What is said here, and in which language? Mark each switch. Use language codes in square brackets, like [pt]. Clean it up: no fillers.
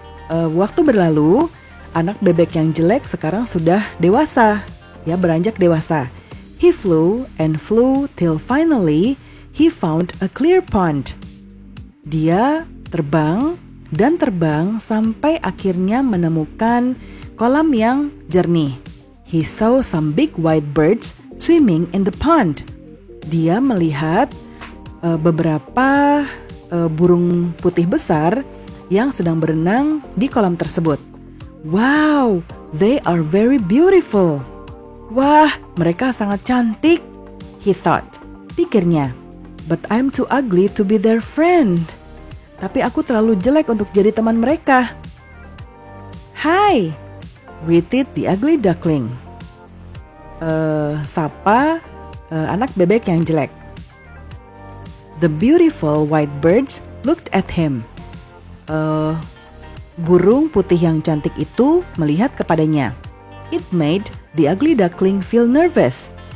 [id] Waktu berlalu, anak bebek yang jelek sekarang sudah dewasa, ya, beranjak dewasa. [en] He flew and flew till finally he found a clear pond. [id] Dia terbang dan terbang sampai akhirnya menemukan kolam yang jernih. [en] He saw some big white birds swimming in the pond. [id] Dia melihat beberapa burung putih besar yang sedang berenang di kolam tersebut. [en] Wow, they are very beautiful. [id] Wah, mereka sangat cantik, [en] he thought. [id] Pikirnya, [en] but I'm too ugly to be their friend. [id] Tapi aku terlalu jelek untuk jadi teman mereka. [en] Hi, greeted the ugly duckling. [id] Sapa anak bebek yang jelek. [en] The beautiful white birds looked at him. [id] Burung putih yang cantik itu melihat kepadanya. [en] It made the ugly duckling feel nervous.